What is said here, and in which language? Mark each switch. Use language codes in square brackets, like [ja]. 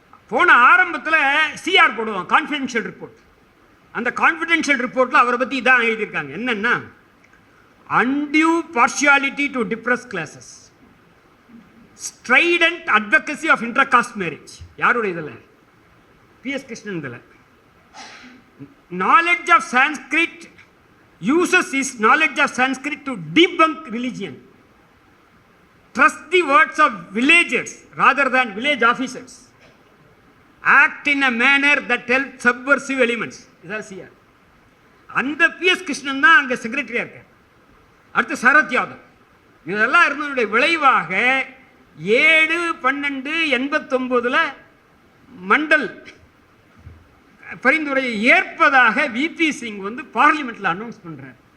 [ta] போன ஆரம்பத்தில் CR போடுவான், கான்ஃபிடென்ஷியல் ரிப்போர்ட். அந்த கான்ஃபிடென்ஷியல் ரிப்போர்ட்டில் அவரை பற்றி இதான் எழுதியிருக்காங்க. என்னென்னா, [en] undue partiality to depressed classes, strident advocacy of intercaste marriage. [ta] யாருடைய இதில்? PS கிருஷ்ணன் இதில். [en] knowledge of Sanskrit, uses his knowledge of Sanskrit to debunk religion, trust the words of villagers rather than village officers, act in a manner that helps subversive elements. [ta] இதான் CR. அந்த PS Krishnan தான் அங்கே செக்ரட்டரியாக இருக்கார். அடுத்து சரத் யாதவ். இதெல்லாம் இருந்ததுடைய விளைவாக 7/12/89 மண்டல் பரிந்துரையை ஏற்பதாக VP சிங் வந்து பார்லிமெண்ட்டில் அனௌன்ஸ் பண்ணுறார்.